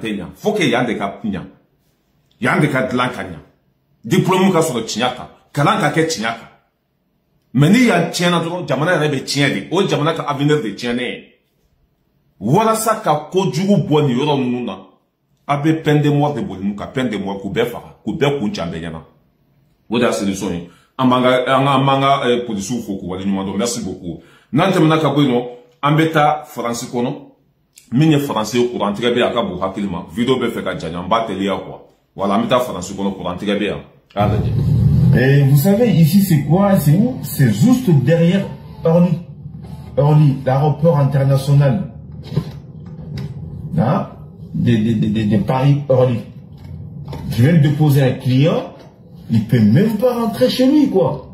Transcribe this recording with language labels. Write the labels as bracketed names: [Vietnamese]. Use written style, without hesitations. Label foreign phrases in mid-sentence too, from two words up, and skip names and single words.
[Bambara] tɛ ɲɛ [French] faut que [Bambara] yan de ka ɲɛ yan de ka dilan ka ɲɛ diplôme ka sɔrɔ tiɲɛ kan kalan ka kɛ tiɲɛ kan mais ni yan tiɲɛna dɔrɔn jamana yɛrɛ bɛ tiɲɛ de o jamana ka avenir de tiɲɛnen ye walasa ka kojugu bɔ nin yɔrɔ ninnu na a bɛ [French] peine de mort [Bambara] de boli ka [French] peine de mort [Bambara] k'u bɛɛ faga k'u bɛɛ kun can bɛɛ ɲɛna o de y'a solution ye an b'an ka policiers fo k'u waleɲuman dɔn [French] merci beaucoup [Bambara] n'an tɛmɛna ka bɔ yen nɔ an bɛ taa faransi kɔnɔ min ye faransi ye courant tigɛ bɛ yan a ka bon hakili ma video bɛ fɛ ka janya n b'a teliya [French] quoi voilà [Bambara] an bɛ taa faransi kɔnɔ courant tigɛ bɛ yan a lajɛ. [French] Et vous savez, ici c'est quoi? C'est où? C'est juste derrière Orly. Orly, l'aéroport international. Hein? De Paris-Orly. Je viens de déposer un client, il ne peut même pas rentrer chez lui, quoi.